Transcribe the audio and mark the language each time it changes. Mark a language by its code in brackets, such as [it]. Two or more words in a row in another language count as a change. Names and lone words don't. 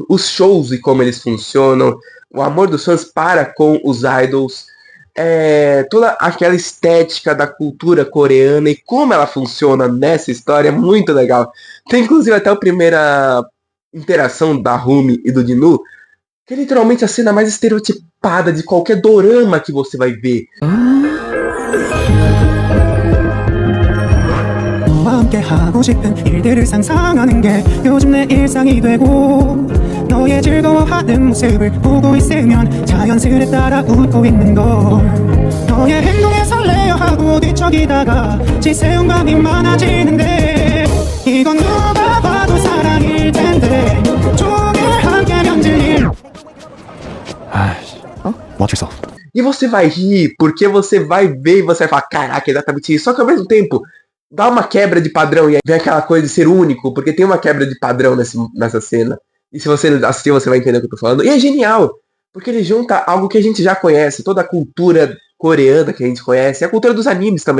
[pt] Os shows e como eles funcionam, o amor dos fãs para com os idols, toda aquela estética da cultura coreana e como ela funciona nessa história é muito legal. Tem inclusive até a primeira interação da Rumi e do Jinu, que é literalmente a cena mais estereotipada de qualquer dorama que você vai ver. [ko] 함께 하고 싶은 일들을 상상하는 게 요즘 내 일상이 되고 너의 즐거워하는 모습을 보고 있으면 자연스레 따라 웃고 있는 걸 너의 행동에 설레어 하고 뒤척이다가 지새운 감이 많아지는데 이건 누가 봐도 사랑일 텐데 종일 함께 면질 일 [en] Watch yourself. [pt] E você vai rir, porque você vai ver e você vai falar, caraca, exatamente isso. Só que ao mesmo tempo, dá uma quebra de padrão e aí vem aquela coisa de ser único, porque tem uma quebra de padrão nessa cena. E se você assistir, você vai entender o que eu tô falando. E é genial, porque ele junta algo que a gente já conhece, toda a cultura coreana que a gente conhece, e a cultura dos animes também.